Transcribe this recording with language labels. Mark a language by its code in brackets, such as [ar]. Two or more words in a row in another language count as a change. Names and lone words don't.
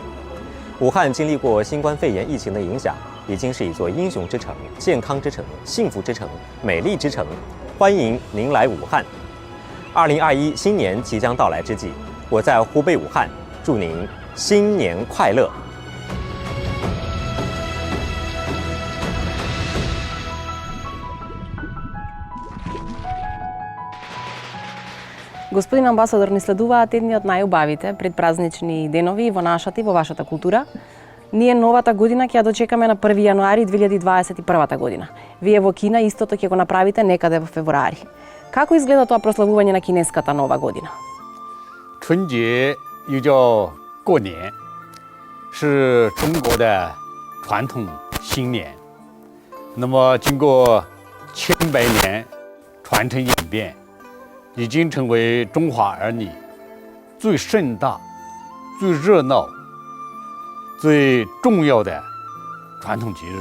[zh] 武汉经历过新冠肺炎疫情的影响，已经是一座英雄之城、健康之城、幸福之城、美丽之城。欢迎您来武汉。2021新年即将到来之际，我在湖北武汉，祝您新年快乐。 [mk] Господин амбасадор, ни следуваат едни од најубавите предпразнични денови во нашата и во вашата култура. Ние новата година ќе ја дочекаме на 1 јануари 2021 година. Вие во Кина истото ќе го направите некаде во февруари. Како изгледа тоа прославување на кинеската нова година? [zh] 春节又叫过年，是中国的传统新年。那么经过千百年传承演变，已经成为中华儿女最盛大、最热闹、最重要的传统节日。